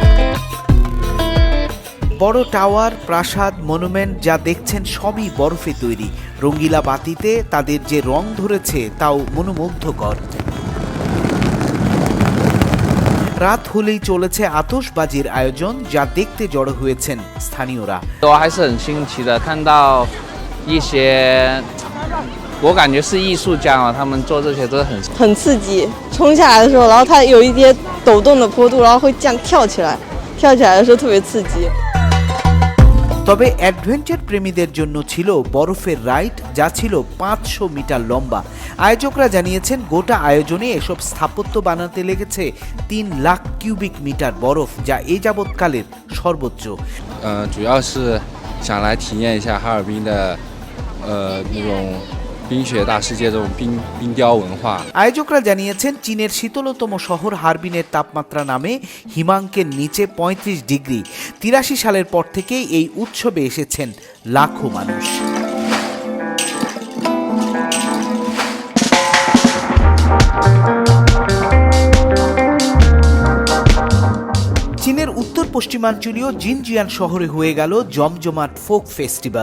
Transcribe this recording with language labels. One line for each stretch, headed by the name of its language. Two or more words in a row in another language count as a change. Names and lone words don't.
Bangla: বড় টাওয়ার, প্রাসাদ, মনুমেন্ট যা দেখছেন সবই বরফে তৈরি। রঙ্গিলা বাতিতে তাদের যে রং ধরেছে তাও মনোমুগ্ধকর। রাত হলেই চলেছে আতশবাজির আয়োজন, যা দেখতে জড়ো হয়েছেন স্থানীয়রা।
Chinese: 我还是很新奇的，看到一些我感觉是艺术家啊，他们做这些都是很刺激。冲下来的时候，然后它有一些抖动的坡度，然后会这样跳起来，跳起来的时候特别刺激。
Bangla: তবে অ্যাডভেঞ্চার প্রেমীদের জন্য ছিল বরফের রাইড, যা ছিল 500 মিটার লম্বা। আয়োজকরা জানিয়েছেন গোটা আয়োজনে এসব স্থাপত্য বানাতে লেগেছে 3 লাখ
English: cubic metre
Bangla: বরফ, যা এ যাবৎকালের সর্বোচ্চ।
Chinese: 主要是想来体验一下哈尔滨的那种冰雪大世界这种冰雕文化。
Bangla: আয়োজকরা জানিয়েছেন চীনের শীতলতম শহর হারবিনের তাপমাত্রা নামে হিমাঙ্কের নিচে 35 ডিগ্রি। 83 সালের পর থেকেই এই উৎসবে এসেছেন লাখো মানুষ। চীনের উত্তর পশ্চিমাঞ্চলীয় জিনজিয়ান শহরে হয়ে গেল জমজমাট
English: folk festival.